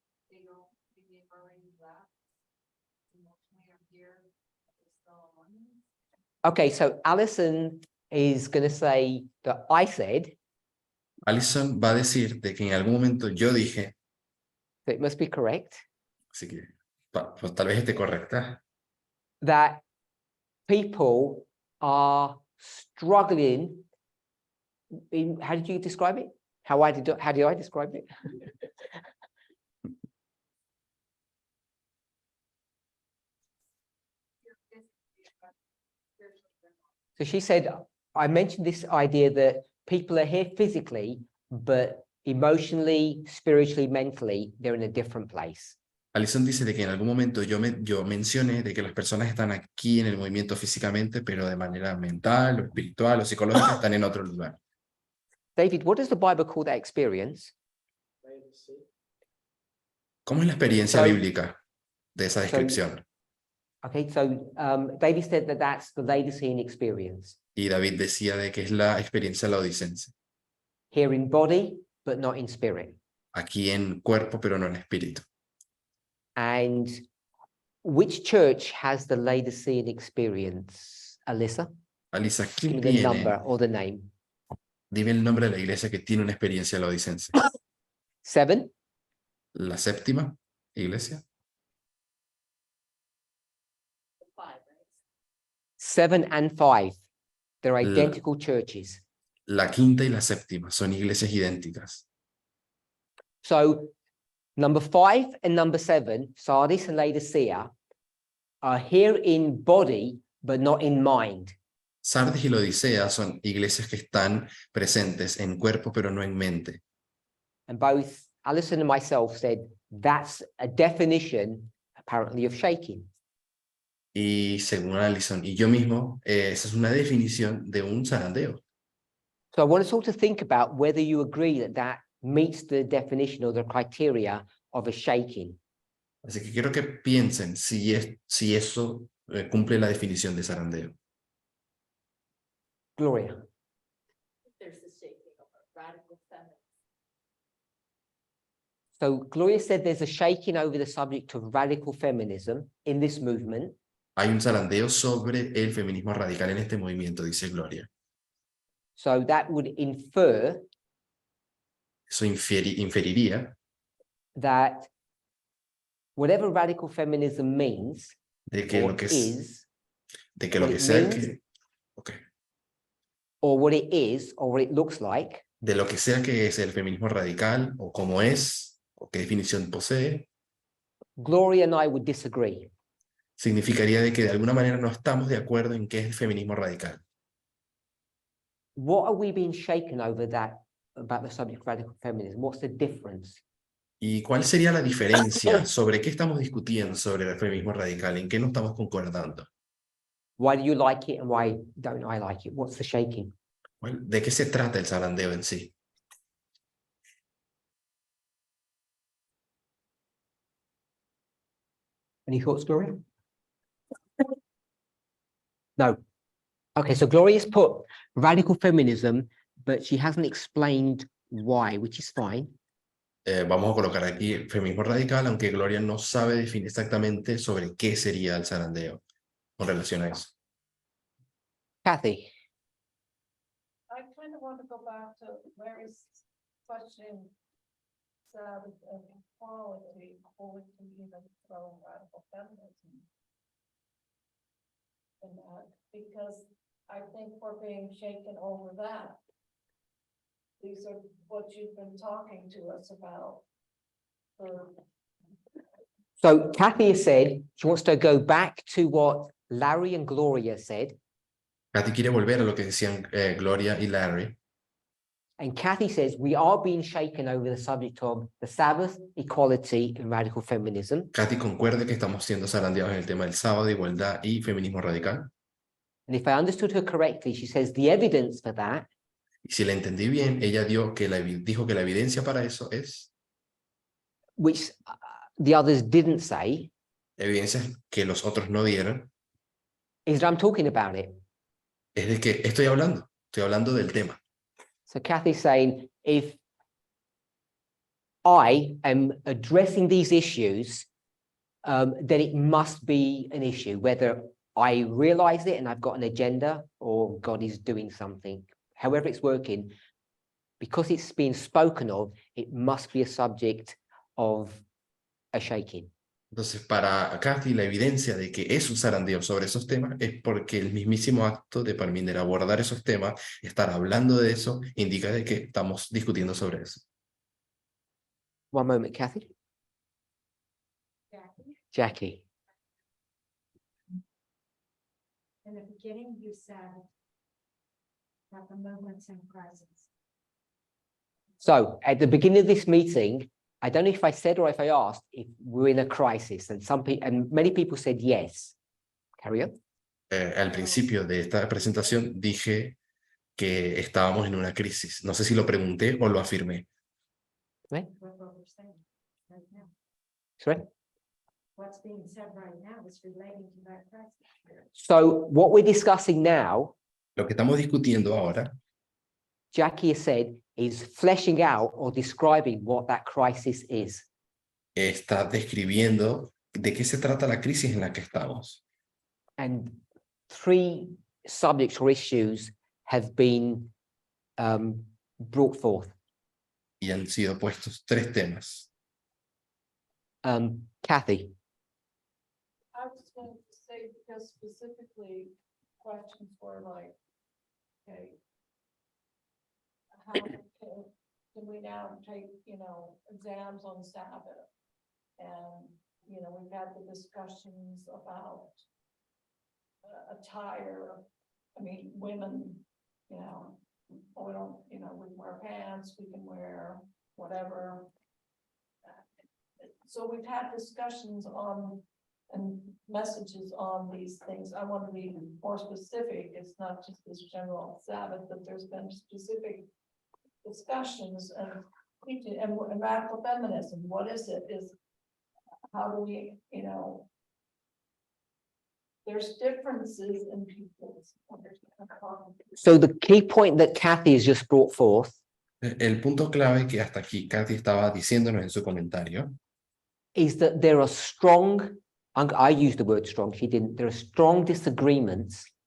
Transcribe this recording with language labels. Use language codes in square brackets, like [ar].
[en] They don't, maybe already left. Emotionally are here, but they're still on. Okay, so Alison is going to say that I said, [es] Alison va a decir de que en algún momento yo dije, [en] so it must be correct, [es] así que pues tal vez esté correcta, [en] that people are struggling in, how did you describe it? How did I describe it? So she said, I mentioned this idea that people are here physically, but emotionally, spiritually, mentally, they're in a different place. [es] Alison dice de que en algún momento yo mencioné de que las personas están aquí en el movimiento físicamente, pero de manera mental o espiritual o psicológica están en otro lugar. [en] David, what does the Bible call that experience? [es] ¿Cómo es la experiencia [en] So- [es] bíblica de esa descripción? [en] Okay, so David said that that's the Laodicean experience. [es] Y David decía de que es la experiencia laodicense, [en] Here in body, but not in spirit. [es] aquí en cuerpo, pero no en espíritu. [en] And which church has the Laodicean experience, Alyssa? [es] Alisa, [en] Give [es] ¿quién [en] me the number [es] tiene? [en] or the name. [es] Dime el nombre de la iglesia que tiene una experiencia laodicense. [en] 7. [es] La séptima iglesia. [en] 7 and 5. They're identical churches. [es] La quinta y la séptima son iglesias idénticas. [en] So number 5 and number 7, Sardis and Laodicea, are here in body, but not in mind. [es] Sardis y Laodicea son iglesias que están presentes en cuerpo, pero no en mente. [en] And both Alison and myself said that's a definition, apparently, of shaking. [es] Y según Alison y yo mismo, esa es una definición de un zarandeo. [en] So I want us all to think about whether you agree that that meets the definition or the criteria of a shaking. [es] Así que quiero que piensen si eso cumple la definición de zarandeo. [en] Gloria. There's the shaking of a radical feminist. So Gloria said there's a shaking over the subject of radical feminism in this movement. [es] Hay un zarandeo sobre el feminismo radical en este movimiento, dice Gloria. [en] So that would infer [es] Eso inferiría [en] that whatever radical feminism means [es] de que [en] or [es] lo que [en] is, [es] lo [en] what [es] que [en] it [es] sea [en] means. [es] que, [en] or what it is, or what it looks like, [es] de lo que sea que es el feminismo radical, o cómo es, o qué definición posee, [en] Gloria and I would disagree. [es] significaría de que de alguna manera no estamos de acuerdo en qué es el feminismo radical. [en] What are we being shaken over that about the subject of radical feminism? What's the difference? [es] ¿Y cuál sería la diferencia sobre qué estamos discutiendo sobre el feminismo radical? ¿En qué no estamos concordando? [en] Why do you like it and why don't I like it? What's the shaking? [es] ¿De qué se trata el zarandeo en sí? [en] Any thoughts, Gloria? No. Okay, so Gloria's put radical feminism but she hasn't explained why, which is fine. [es] Vamos a colocar aquí feminismo radical, aunque Gloria no sabe definir exactamente sobre qué sería el zarandeo con relación a eso. [en] Kathy, I kind of want to go back to Larry's question. Sabbath and equality, or we can even throw radical feminism. In that, because I think we're being shaken over that. These are what you've been talking to us about. For so Kathy has said she wants to go back to what Larry and Gloria said. [es] Katy quiere volver a lo que decían Gloria y Larry. [en] And Kathy says we are being shaken over the subject of the Sabbath, equality, and radical feminism. [es] Katy concuerda que estamos siendo zarandeados en el tema del sábado, igualdad y feminismo radical. [en] And if I understood her correctly, she says the evidence for that [es] Y si la entendí bien, ella dijo que la evidencia para eso es [en] which the others didn't say, [es] evidencias que los otros no dieron, [en] is that I'm talking about it. [es] es de que estoy hablando del tema. [en] So Kathy's saying, if I am addressing these issues, then it must be an issue, whether I realize it and I've got an agenda or God is doing something, however it's working, because it's being spoken of, it must be a subject of a shaking. [es] Entonces, para Kathy, la evidencia de que es un zarandeo sobre esos temas es porque el mismísimo acto de Parminder abordar esos temas, estar hablando de eso, indica de que estamos discutiendo sobre eso. [en] One moment, Kathy. Jackie. In the beginning, you said that the movement's in crisis. So at the beginning of this meeting, I don't know if I said or if I asked if we're in a crisis, and many people said yes. Carry on. [es] Al principio de esta presentación dije que estábamos en una crisis. No sé si lo pregunté o lo afirmé. [en] Right? What we're saying right now. Sorry. What's being said right now is relating to that crisis. So what we're discussing now, [es] Lo que estamos discutiendo ahora [en] Jackie has said, is fleshing out or describing what that crisis is. [es] está describiendo de qué se trata la crisis en la que estamos. [en] And 3 subjects or issues have been brought forth. [es] Y han sido puestos 3 temas. [en] Kathy. I was going to say, because specifically questions were like, okay. How can we now take, exams on Sabbath? And, we've had the discussions about attire. I mean, women, we don't, we wear pants, we can wear whatever. So we've had discussions on and messages on these things. I want to be more specific. It's not just this general Sabbath, but there's been specific discussions and radical feminism. What is it? How do we, there's differences in people's understanding. So the key point that Kathy has just brought forth [es] El punto clave que hasta aquí Kathy estaba diciéndonos en su comentario [en] is that there are strong, I used the word strong, she didn't, there are strong disagreements